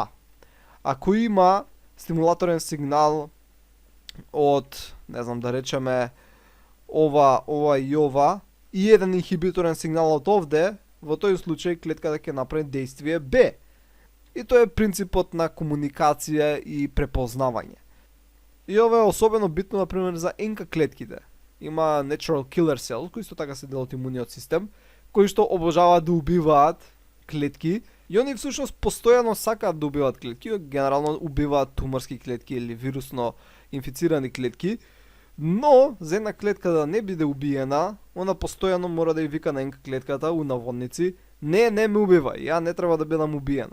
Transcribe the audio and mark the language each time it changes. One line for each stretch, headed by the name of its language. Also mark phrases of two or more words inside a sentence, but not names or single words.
Macedonian: Ако има стимулаторен сигнал од, не знам да речеме, ова и ова, и еден инхибиторен сигнал од овде, во тој случај клетката ќе направи действие Б. И тоа е принципот на комуникација и препознавање. И ова е особено битно, например, за НК клетките.
English: Има natural killer cell,
Macedonian: кои исто така се дел од имуниот систем, кои што обожаваат да убиваат клетки, и они всушност постојано сакаат да убиваат клетки, генерално убиваат туморски клетки или вирусно инфицирани клетки, но за една клетка да не биде убиена, она постојано мора да ја вика на НК клетката у наводници: не ме убивај, ја не треба да бидам убиена.